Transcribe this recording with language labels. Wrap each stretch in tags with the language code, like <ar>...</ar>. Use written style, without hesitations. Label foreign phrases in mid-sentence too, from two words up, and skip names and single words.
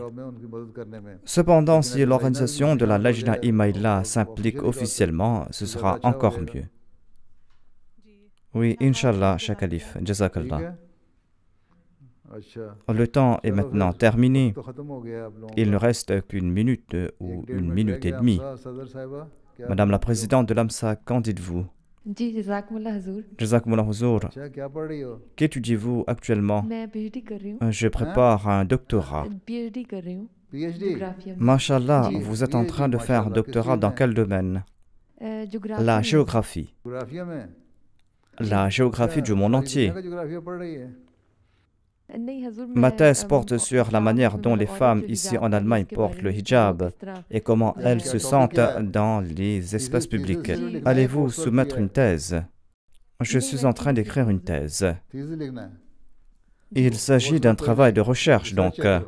<fr>Cependant, si l'organisation de la Lajna Imaïla s'implique officiellement, ce sera encore mieux. Oui, Inch'Allah, Cheikh Khalif, Jazakallah. Le temps est maintenant terminé. Il ne reste qu'une minute ou une minute et demie. Madame la présidente de l'AMSA, qu'en dites-vous?</fr> <ur>جی جزاکم اللہ حضور جزاکم اللہ حضور.</ur> <fr>Qu'étudiez-vous actuellement?</fr> <ur>میں PhD کر رہی ہوں</ur> <fr>Je prépare un doctorat.</fr> <ur>PhD कर रही हूँ géographie में</ur> <fr>Mashallah, vous êtes en train de faire un doctorat dans quel domaine? géographie La</fr> <ur>में</ur> <fr>géographie. La géographie du monde entier.</fr> <ur>نہیں حضور</ur> <fr>Ma</fr> <ur>मैं</ur> <fr>thèse porte sur la manière dont les femmes ici en Allemagne portent le hijab et comment elles se sentent dans les espaces publics. Allez-vous soumettre une thèse? Je suis en train d'écrire une thèse. Il s'agit d'un travail de recherche, donc.</fr>